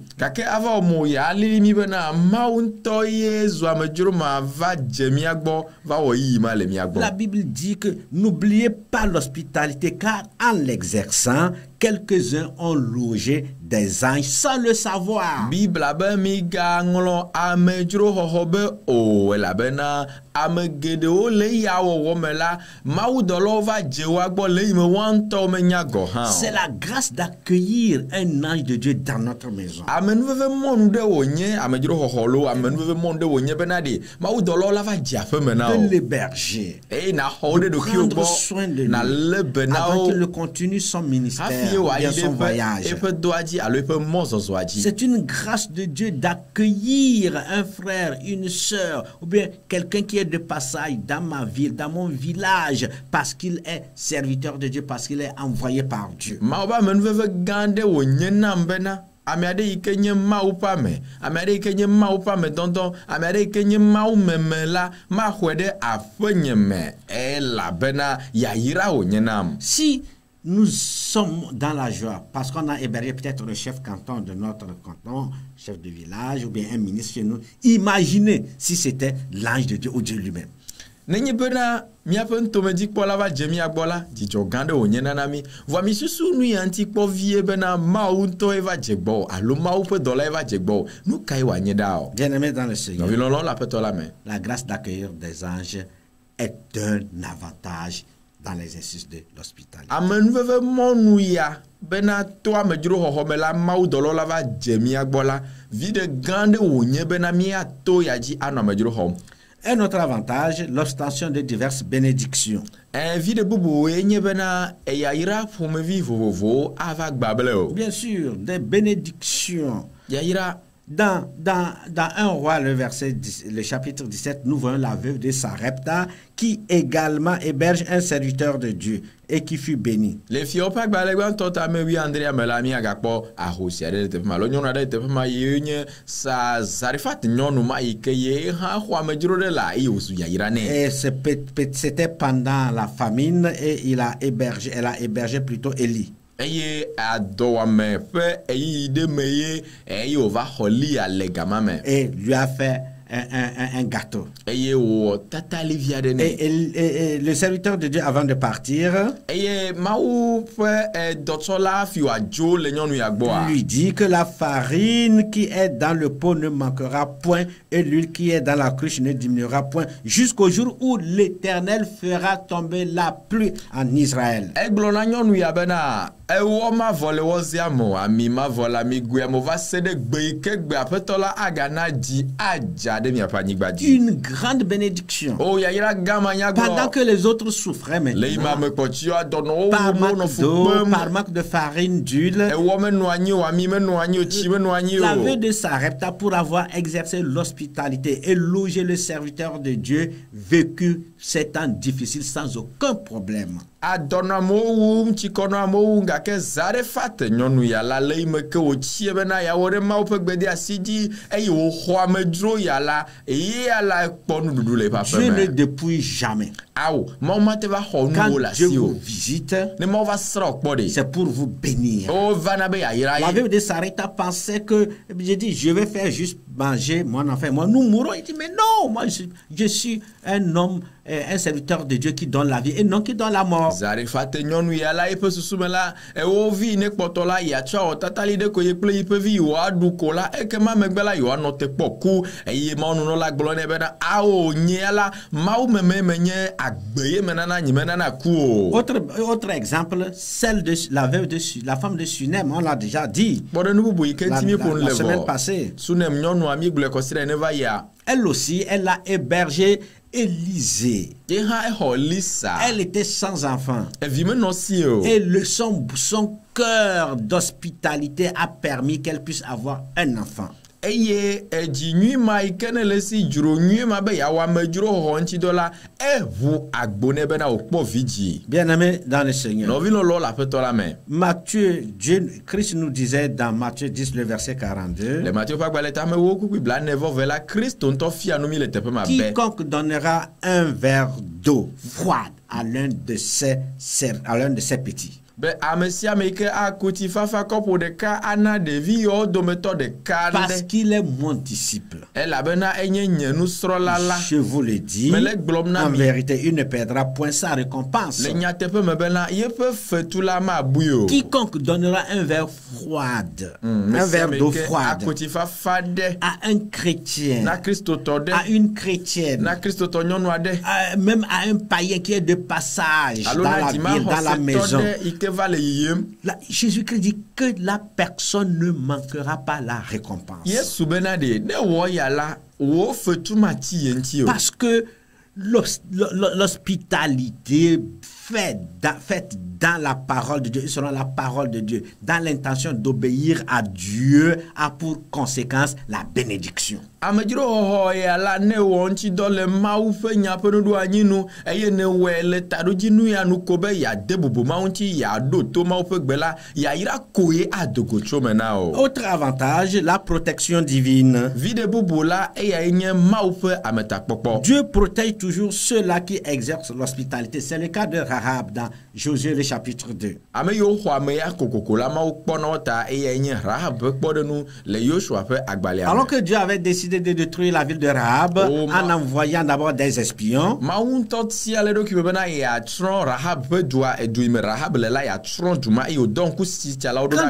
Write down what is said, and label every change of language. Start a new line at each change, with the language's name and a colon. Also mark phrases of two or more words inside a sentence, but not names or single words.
Ewe: Gake ava wɔ mo ya alili mi bena Mawu ŋutɔ ye zu amedzro ma va dze mia gbɔ va wɔ yiyi ma le mia gbɔ.
French: La Bible dit que n'oubliez pas l'hospitalité, car en l'exerçant, quelques-uns ont logé des anges sans le savoir.
Ewe: Bibla be mi gaŋlɔ amedzroxɔxɔ be o elabena ame geɖewo le ya wɔwɔ me la mawudɔlawo va dze wa gbɔ le yi me woa ŋutɔwo menya gɔ hã o.
French: C'est la grâce d'accueillir un ange de Dieu dans notre maison.
Ewe: Amenuveve mɔnu ɖe wònye amedzroxɔxɔ lo amenuveve mɔnu ɖe wònye bena ɖe mawudɔlawo la va dze aƒe me na
French: De
Ewe: o.
French: l'héberger,
Ewe: Eye na xɔ wo ɖe ɖokuiwo
French: prendre soin de
Ewe: gbɔ na le be na
French: avant
Ewe: wo
French: qu'il ne continue son ministère,
Ewe: hafi
French: ou
Ewe: wòayi
French: bien
Ewe: ɖe
French: son voyage.
Ewe: eƒe doa dzi alo eƒe mɔzɔzɔa dzi.
French: C'est une grâce de Dieu d'accueillir un frère, une sœur, ou bien quelqu'un qui est de passage dans ma ville, dans mon village, parce qu'il est serviteur de Dieu, parce qu'il est envoyé par Dieu.
Ewe: Mawu be amenuveve gã ɖe wònye nam bena ame aɖe yi ke nye Mawu ƒe ame, ame aɖe yi ke nye Mawu ƒe ame dɔdɔ, ame aɖe yi ke nye Mawu meme la maxɔe ɖe aƒenye me elabena yayra wònye nam.
French: Si nous sommes dans la joie, parce qu'on a hébergé peut-être le chef canton de notre canton, chef de village, ou bien un ministre chez nous, imaginez si c'était l'ange de Dieu ou Dieu lui-même.
Ewe: Nenye bena miaƒe ŋutomedzikpɔla va dze mia gbɔ la, dzidzɔ gã ɖe wònye nana mi. Vɔa mi susu nu ya ŋuti kpɔ vie bena Mawu ŋutɔe va dze gbɔ alo Mawu ƒe dɔlae va dze gbɔ. Nu kae wòanye ɖa o?
French: Bien-aimés dans le Seigneur,
Ewe: Nɔvilɔlɔ le aƒetɔ la me.
French: la grâce d'accueillir des anges est un avantage dans l'exercice de l'hospitalité.
Ewe: Amenuveve mɔnu ya bena to amedzroxɔxɔ me la mawudɔlɔ la va dze mia gbɔ la, viɖe gã ɖe wònye bena miato ya dzi anɔ amedzroxɔm.
French: Un autre avantage, l'obtention de diverses bénédictions.
Ewe: Viɖe bubuwoe nye bena yayra ƒomevi vovovowo ava gbable o.
French: Bien sûr, des bénédictions.
Ewe: Yayra.
French: Dans 1 Roi, le chapitre 17, nous voyons la veuve de Sarepta qui également héberge un serviteur de Dieu et qui fut béni.
Ewe: Le fiawo ƒe agbalẽ gbãtɔ ta me 8 me la miagakpɔ ahosi aɖe le teƒe ma lo nyɔnu aɖe le teƒe ma ye nye Zarifat nyɔnu ma yi ke ye hã xɔ amedzro ɖe la eye wòzu yayra nɛ.
French: Et c'était pendant la famine et elle a hébergé plutôt Élie.
Ewe: Eye adɔwame ƒe eyiyi ɖe me ye eye wòva xɔ Lia le gama me.
French: Et lui a fait un gâteau.
Ewe: Eye wòwɔ tatalivi aɖe nɛ.
French: Et le serviteur de Dieu, avant de partir,
Ewe: Eye Mawu ƒe dɔtsɔla fi wòadzo le nyɔnu ya gbɔa.
French: lui dit que la farine qui est dans le pot ne manquera point et l'huile qui est dans la cruche ne diminuera point jusqu'au jour où l'Éternel fera tomber la pluie en Israël.
Ewe: Egblɔ na nyɔnu ya bena ewɔ mavɔ le wɔzia mo, ami mavɔ le amigoea mo va se ɖe gbe yi ke gbe aƒetɔ la agana dzi adza ɖe miaƒe anyigba dzi.
French: Une grande bénédiction.
Ewe: O yayra gama nyagblɔ.
French: Pendant que les autres souffraient
Ewe: Le yi
French: maintenant,
Ewe: ma me kpɔtsi adɔnɔwo
French: par
Ewe: nɔ
French: manque
Ewe: fu
French: d'eau,
Ewe: kpem.
French: par manque de farine, d'huile,
Ewe: Ewɔ menɔ anyi o, ami menɔ anyi o, tsi menɔ anyi
French: la
Ewe: o.
French: veuve de Sarepta, pour avoir exercé l'hospitalité et logé le serviteur de Dieu, vécut ces temps difficiles sans aucun problème.
Ewe: Adɔnɔ amewo wum, tsikɔnɔ amewo wum gake Zarefat nyɔnu ya la le yi me ke wòtsie bena yeawɔ ɖe Mawu ƒe gbedeasi dzi eye wòxɔ amedzro ya la eye ya la kpɔ nuɖuɖu le eƒe aƒe
French: Dieu ne
Ewe: me.
French: dépouille jamais.
Ewe: awo mawu ma te va xɔ
French: Quand
Ewe: nuwo le
French: Dieu
Ewe: asi
French: vous
Ewe: o
French: visite,
Ewe: ne mawu va srɔ̃ kpɔ de
French: c'est pour vous bénir.
Ewe: o vana be yayra
French: La
Ewe: ye
French: veuve de Sarepta pensait que, j'ai dit, je vais faire juste manger mon enfant. Moi, nous mourrons. Il dit, mais non, moi, je suis un homme, un serviteur de Dieu qui donne la vie et non qui donne la mort.
Ewe: Zarefa te nyɔnu ya la eƒe susu me la ewo vi ne kpɔtɔ la yatsɔ awɔtatali ɖe ko ye kple yiƒe vi yewoaɖu ko la ekema megbe la yewoanɔ te kpɔ ku eye mawununɔla gblɔ nɛ bena awo nye la mawu meme menye agbe ye menana nyi menana ku o.
French: Autre exemple, celle de la veuve de la femme de Sunem, on l'a déjà dit.
Ewe: Kpɔɖenu bubu yi ke ŋuti mi ƒo nu
French: La
Ewe: le
French: semaine
Ewe: vɔ
French: passée.
Ewe: Sunem nyɔnua mi gblɔe kɔsi ɖe ne va yia.
French: Elle aussi, elle a hébergé Élisée.
Ewe: Ye hã exɔ Lisa.
French: Elle était sans enfant.
Ewe: Evi menɔ si o.
French: Et son cœur d'hospitalité a permis qu'elle puisse avoir un enfant.
Ewe: Eye edzi nyui ma yi ke ne le si dzro nyui ma be yeawɔ amedzro xɔxɔ ŋuti dɔ la eʋu agbo ne bena wòkpɔ vidzi.
French: Bien-aimés dans le Seigneur.
Ewe: Nɔvi lɔlɔ le aƒetɔ la me.
French: Christ nous disait dans Matthieu 10, le verset 42.
Ewe: Le Matthieu ƒe agbalẽ ta mewo kukui blaene-vɔ-ve la Kristo ŋutɔ fia nu mi le teƒe ma be.
French: Quiconque donnera un verre d'eau froide à l'un de ses petits.
Ewe: Be ame sia ame yi ke akuti fafa kɔpu ɖeka ana ɖevi yewo dometɔ ɖeka
French: Parce
Ewe: ɖe.
French: qu'il est mon disciple.
Ewe: Elabena enye nye nusrɔ̃la la.
French: Je vous le dis,
Ewe: Mais le gblɔm na
French: en
Ewe: mi.
French: vérité, il ne perdra point sa récompense.
Ewe: Le nyateƒe me bena yeƒe fetu la mabui o.
French: Quiconque donnera un verre froide,
Ewe: Me
French: un
Ewe: sia
French: verre
Ewe: ame
French: d'eau
Ewe: yi ke
French: froide
Ewe: akuti fafa ɖe
French: à un chrétien,
Ewe: na kristotɔ ɖe.
French: à une chrétienne,
Ewe: Na kristotɔ nyɔnu aɖe.
French: même à un païen qui est de passage
Ewe: Alo
French: dans
Ewe: na
French: la
Ewe: dzima
French: ville, dans la
Ewe: xɔsetɔ
French: maison.
Ewe: ɖe yi ke va le yiyim.
French: Là, Jésus-Christ dit que la personne ne manquera pas la récompense.
Ewe: Yesu bena de ne wɔ ya la wo fetu ma ti ye ŋuti o.
French: Parce que l'hospitalité faite dans la parole de Dieu, selon la parole de Dieu, dans l'intention d'obéir à Dieu, a pour conséquence la bénédiction.
Ewe: Amedzro xɔxɔ ya la ne wɔ ŋuti dɔ le Mawu ƒe nya ƒe nuɖo anyinu eye ne wɔe le taɖodzinu ya nu ko be yeade bubu Mawu ŋuti yeaɖo to Mawu ƒe gbe la yayra koe adogo tso me na o.
French: Autre avantage, la protection divine.
Ewe: Viɖe bubu la eyae nye Mawu ƒe ametakpɔkpɔ.
French: Dieu protège toujours ceux-là qui exercent l'hospitalité. C'est le cas de Rahab dans Josué le chapitre 2.
Ewe: Ame yiwo xɔ ame ya kokoko la Mawu kpɔna wo ta eyae nye Rahab ƒe kpɔɖenu le Yosua ƒe agbalẽa me.
French: Alors que Dieu avait décidé de détruire la ville de Rahab en envoyant d'abord des espions.
Ewe: Mawu ŋutɔ tia le eɖokui me bena yeatsrɔ̃ Rahab ƒe dua edu yi me Rahab le la yeatsrɔ̃ du ma eye wòdɔ ŋkusitsalawo ɖo ɖa